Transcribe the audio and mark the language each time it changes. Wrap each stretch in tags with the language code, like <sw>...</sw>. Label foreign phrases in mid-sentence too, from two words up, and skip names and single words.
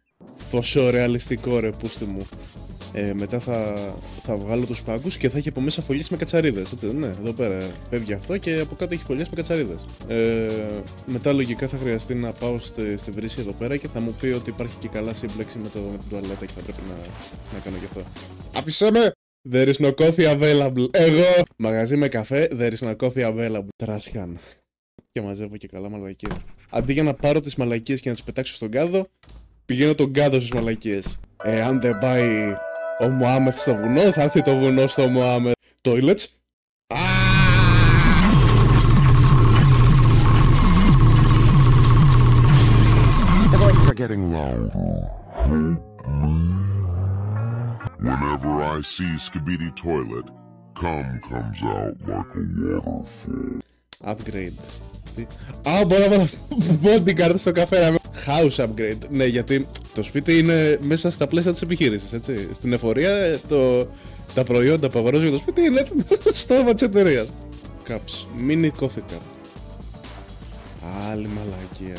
<el>Τόσο ρεαλιστικό ρε πούστη μου. Μετά θα βγάλω τους πάγκους και θα έχει από μέσα φωλιές με κατσαρίδες. Ναι, εδώ πέρα φεύγει αυτό και από κάτω έχει φωλιές με κατσαρίδες. Μετά λογικά θα χρειαστεί να πάω στη βρύση εδώ πέρα και θα μου πει ότι υπάρχει και καλά σύμπλεξη με την τουαλέτα και θα πρέπει να κάνω και αυτό. Άφησέ με!</el> <en>There is no coffee available.</en> <el>Εγώ! Μαγαζί με καφέ,</el> <en>there is no coffee available. Trash can.</en> <el>Και μαζεύω και καλά μαλακίες. Αντί για να πάρω τις μαλακίες και να τις πετάξω στον κάδο, πηγαίνω τον κάδο στις μαλακίες. Αν δεν πάει ο Μωάμεθ στο βουνό, θα έρθει το βουνό στο Μωάμεθ.</el> <en>Toilets. The voices are getting loud. Whenever I see Skibidi Toilet, cum comes out like a waterfall. Upgrade.</en> <el>Μπορώ να πω την κάρτα στο καφέ.</el> <en>House upgrade.</en> <el>Ναι, γιατί το σπίτι είναι μέσα στα πλαίσια της επιχείρησης, έτσι. Στην εφορία τα προϊόντα που αγοράζω για το σπίτι είναι στο όνομα της εταιρείας.</el> <en>Cups. Mini coffee cup.</en> <el>Άλλη μαλακία.</el>